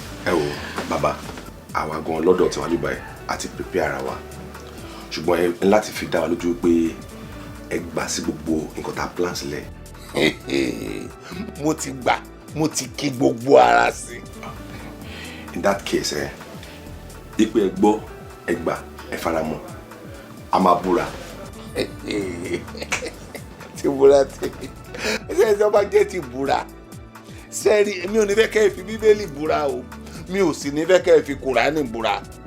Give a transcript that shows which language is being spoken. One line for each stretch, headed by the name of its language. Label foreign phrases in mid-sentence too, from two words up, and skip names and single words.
Yoruba: Ẹ wo, bàbá, àwa gan lọ́dọ̀ tiwa níbàyẹn, a ti prepare ara wa. Ṣùgbọ́n ẹ ní láti fi dá wa lójú pé ẹ gbà sí gbogbo nǹkan tá a plan sílẹ̀. Mo ti gbà. Mo ti kí gbogbo ara sí.
English: In that case,
Yoruba: eh, ipe ẹ gbọ́, ẹ gbà, ẹ fara mọ́. A máa búra. Ti búra ti. Ṣé ẹ sọ bá jẹ́ ti búra? Ṣé ẹ rí, èmi ò ní fẹ́ kẹ́ ẹ fi Bíbélì búra o. Mi ò sì ní fẹ́ kẹ́ ẹ fi Kùránì búra.